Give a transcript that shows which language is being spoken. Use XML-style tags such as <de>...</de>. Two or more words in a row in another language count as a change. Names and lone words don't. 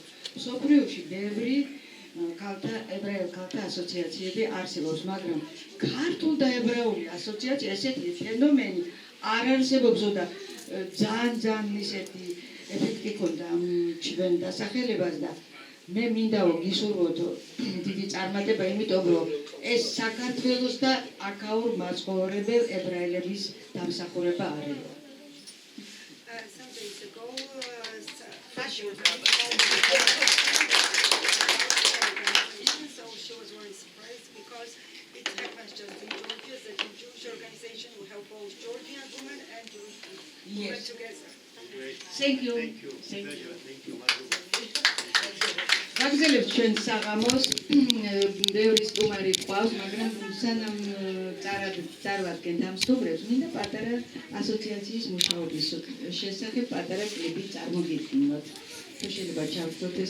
<ka>მსოფლიოში ბევრი ქალთა ებრაელ ქალთა ასოციაციები არსებობს მაგრამ ქართულ და ებრაული ასოციაცია ესეთი ფენომენი არ არსებობს და ძალიან ისეთი ეფექტი ქონდა ჩვენ დასახელებას და მე მინდა გისურვოთ დიდი წარმატება იმიტომ რომ ეს საქართველოს და აქაურ მაცხოვრებელ ებრაელების დამსახურება არის.</ka> <en>Some days ago, so she was very surprised because it happens just in Georgia that a Jewish organization will help both Georgian women and Jewish women together. Thank you. Thank you. Pleasure. Thank you.</en> <ka>გაგზავნებთ ჩვენ საღამოს ბევრი სტუმარი ყავს მაგრამ სანამ წარვადგენთ ამ სტუმრებს მინდა პატარა ასოციაციის მუშაობის შესახებ პატარა კლიპი წარმოგიდგინოთ. შეიძლება ჩავწოთ ეს</ka>